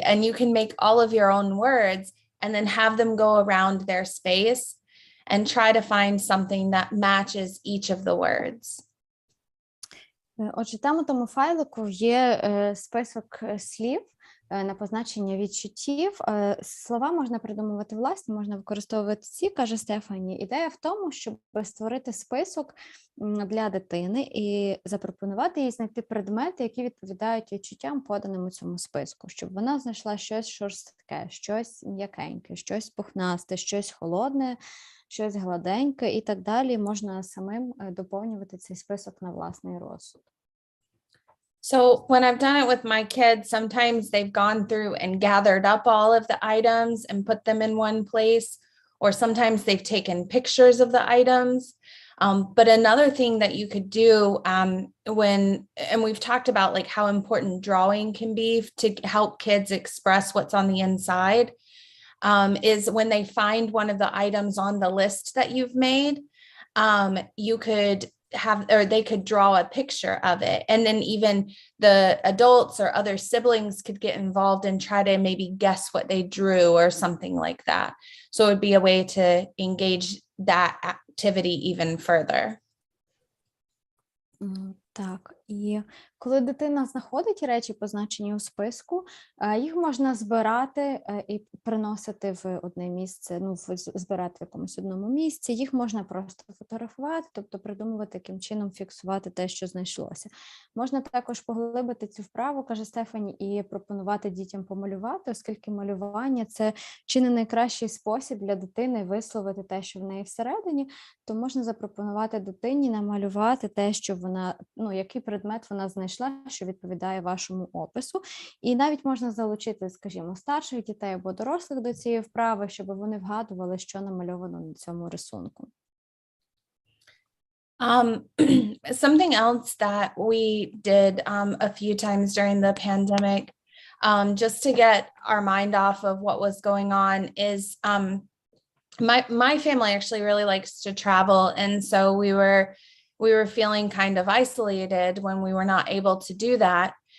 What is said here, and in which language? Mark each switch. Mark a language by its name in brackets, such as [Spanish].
[English] And you can make all of your own words and then have them go around their space and try to find something that matches each of the words. [Ukrainian] Отже, там у тому файлику є список слів на позначення відчуттів. Слова можна придумувати власні, можна використовувати ці, каже Стефані. Ідея в тому, щоб створити список для дитини і запропонувати їй знайти предмети, які відповідають відчуттям, поданим у цьому списку, щоб вона знайшла щось шорстке, щось м'якеньке, щось пухнасте, щось холодне, щось гладеньке і так далі. Можна самим доповнювати цей список на власний розсуд. [English] So when I've done it with my kids, sometimes they've gone through and gathered up all of the items and put them in one place, or sometimes they've taken pictures of the items. But another thing that you could do and we've talked about like how important drawing can be to help kids express what's on the inside, is when they find one of the items on the list that you've made, you could they could draw a picture of it. And then even the adults or other siblings could get involved and try to maybe guess what they drew or something like that. So it would be a way to engage that activity even further. [Ukrainian] Так, і коли дитина знаходить речі, позначені у списку, їх можна збирати і приносити в одне місце, збирати в якомусь одному місці, їх можна просто фотографувати, тобто придумувати, яким чином фіксувати те, що знайшлося. Можна також поглибити цю вправу, каже Стефані, і пропонувати дітям помалювати, оскільки малювання – це чи не найкращий спосіб для дитини висловити те, що в неї всередині, то можна запропонувати дитині намалювати те, що вона, який предмет вона знайшла, що відповідає вашому опису. І навіть можна залучити, скажімо, старших дітей або дорослих до цієї вправи, щоб вони вгадували, що намальовано на цьому рисунку. [English] Something else that we did a few times during the pandemic, just to get our mind off of what was going on, is my family actually really likes to travel, and so we were feeling kind of isolated when we were not able to do that.